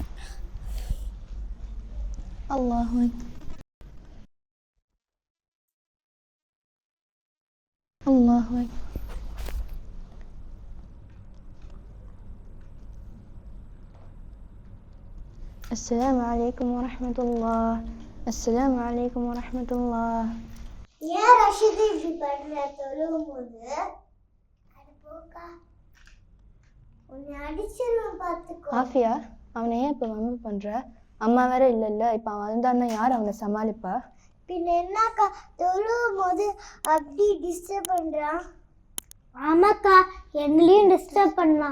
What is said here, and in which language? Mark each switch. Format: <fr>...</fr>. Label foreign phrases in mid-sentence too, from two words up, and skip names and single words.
<ar>الله أكبر. الله أكبر. السلام عليكم ورحمة الله. السلام عليكم ورحمة الله. يا رشيد في بدرة الأمور</ar> <ta>ஆஃபியா, அவனை ஏன் இப்போ வம்பு பண்ற? அம்மா வேற இல்லைல்ல, இப்போ அவன் வந்தான்னா யார் அவனை சமாளிப்பா? பின்ன என்னக்கா தொழுவும் போது அப்படி டிஸ்டர்ப் பண்றான்? ஆமாக்கா, என்னையும் டிஸ்டர்ப் பண்ணலாம்.</ta>